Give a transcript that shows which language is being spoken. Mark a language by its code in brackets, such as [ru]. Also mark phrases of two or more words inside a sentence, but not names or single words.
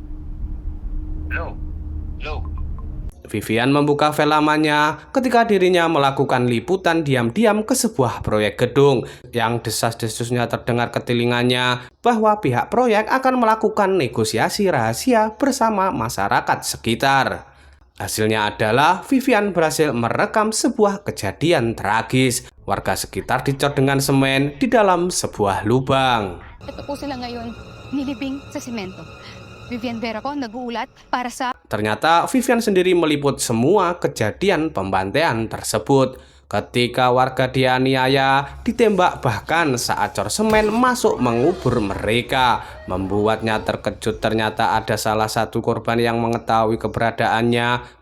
[id] Vivian membuka file lamanya ketika dirinya melakukan liputan diam-diam ke sebuah proyek gedung yang desas-desusnya terdengar ke telinganya bahwa pihak proyek akan melakukan negosiasi rahasia bersama masyarakat sekitar. Hasilnya adalah Vivian berhasil merekam sebuah kejadian tragis. Warga sekitar dicor dengan semen di dalam sebuah lubang. [tl] Ito po sila ngayon, nilibing sa simento. Vivian Vera ko nag-uulat para sa... [id] Ternyata Vivian sendiri meliput semua kejadian pembantaian tersebut. Ketika warga dianiaya, ditembak bahkan saat cor semen masuk mengubur mereka. Membuatnya terkejut, ternyata ada salah satu korban yang mengetahui keberadaannya.